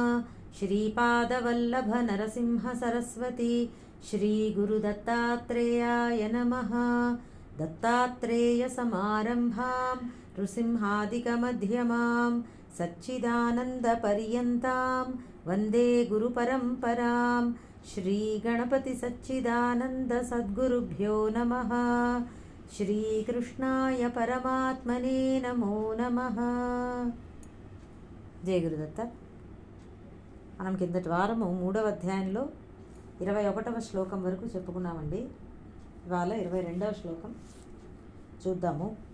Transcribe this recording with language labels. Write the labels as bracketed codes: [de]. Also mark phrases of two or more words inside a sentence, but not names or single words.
[sa] श्रीपादवल्लभनरसिंहसरस्वती श्रीगुरुदत्तात्रेयाय नमः। दत्तात्रेयसमारम्भां नृसिंहादिकमध्यमां सच्चिदानन्दपर्यन्तां वन्दे गुरुपरम्परां। श्रीगणपतिसच्चिदानन्दसद्गुरुभ्यो नमः। శ్రీకృష్ణాయ పరమాత్మనే నమో నమః. జయ గురుదత్త. [te] మనం కిందటి వారము 3వ అధ్యాయంలో 21వ శ్లోకం వరకు చెప్పుకున్నామండి. ఇవాళ 22వ శ్లోకం చూద్దాము.